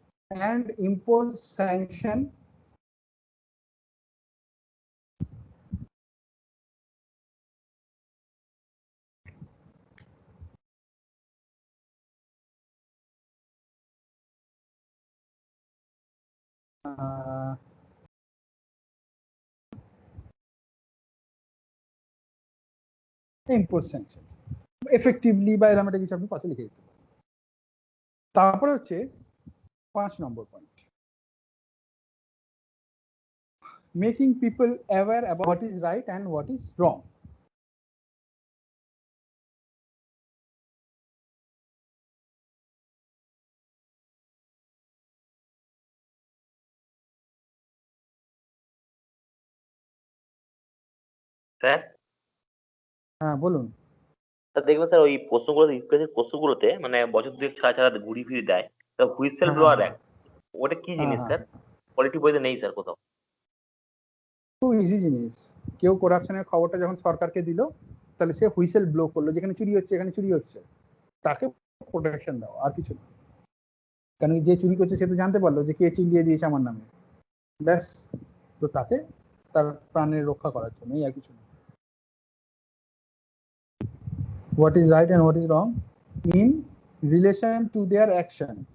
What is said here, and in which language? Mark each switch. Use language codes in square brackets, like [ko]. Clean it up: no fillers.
[en] and impose sanction impose sanctions effectively [bn] বা এরকম একটা কিছু আপনি পাশে লিখে দিতে পারেন। তারপরে হচ্ছে 5 নম্বর point, [en] making people aware about what is right and what is wrong. [bn] Sir হ্যাঁ বলুন। স্যার দেখবেন স্যার ওই প্রশ্নগুলোতে ইউপিএসসির প্রশ্নগুলোতে মানে বছর দুয়েক ছাড়া ছাড়া ঘুরি ফিরে দেয়, তো হুইসেল ব্লোয়ার অ্যাক্ট ওটা কি জিনিস স্যার? পলিটি বইতে নেই স্যার কোথাও। খুব ইজি জিনিস, কেউ করাপশনের খবরটা যখন সরকারকে দিল তাহলে সে হুইসেল ব্লো করলো, যেখানে চুরি হচ্ছে এখানে চুরি হচ্ছে, তাকে প্রোটেকশন দাও, আর কিছু না। কারণ যে চুরি করছে সে তো জানতে পারলো যে কে চিলিয়ে দিয়েছে আমার নামে, ব্যাস, তো তাকে তার প্রাণের রক্ষা করার জন্য, আর কিছু না। [en] What is right and what is wrong in relation to their action.